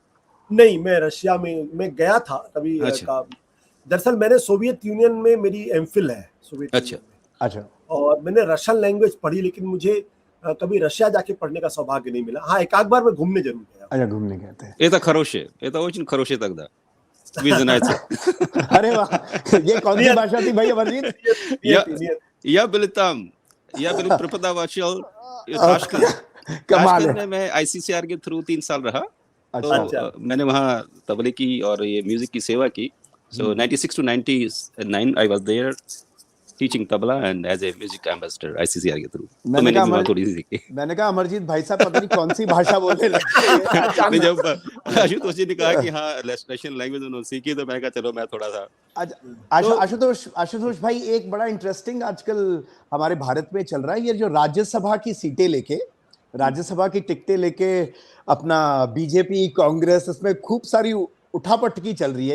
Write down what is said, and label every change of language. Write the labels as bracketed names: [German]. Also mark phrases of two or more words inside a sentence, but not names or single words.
[Hindi] नहीं, मैं रशिया में गया था कभी। दरअसल मैंने सोवियत यूनियन में मेरी एमफिल है, सोवियत यूनियन में। अच्छा। और मैंने [English] Russian language [Hindi] पढ़ी, लेकिन मुझे कभी रशिया जाके पढ़ने का सौभाग्य नहीं मिला। हाँ, एक आध बार मैं घूमने जरूर गया। अच्छा, घूमने गए थे। ये तो [Russian] очень хороший тогда. Вы знаете. [Hindi] अरे वाह, ये कौन सी भाषा थी भाई अमरजीत? [Russian] Я был там, я был преподаватель [Hindi] ताशकंद में। मैं ICCR के थ्रू 3 साल रहा। तो मैंने वहाँ तबले की और ये म्यूजिक की सेवा की। [English] So 96 to 99 I was there teaching tabla and as a music ambassador [Hindi] ICCR के थ्रू। तो मैंने भी थोड़ी सी सीखी। मैंने कहा अमरजीत भाई साहब पता नहीं कौन सी भाषा बोलने लगे। जब आशुतोष जी ने कहा कि हाँ [English] Russian language [Hindi] उन्होंने सीखी, तो मैं कहा चलो मैं थोड़ा सा। आशुतोष भाई, एक बड़ा इंटरेस्टिंग आजकल हमारे भारत में चल रहा है, ये जो राज्यसभा की सीटें लेके, राज्यसभा की टिकटें लेके अपना बीजेपी कांग्रेस, इसमें खूब सारी उठापटकी चल रही है।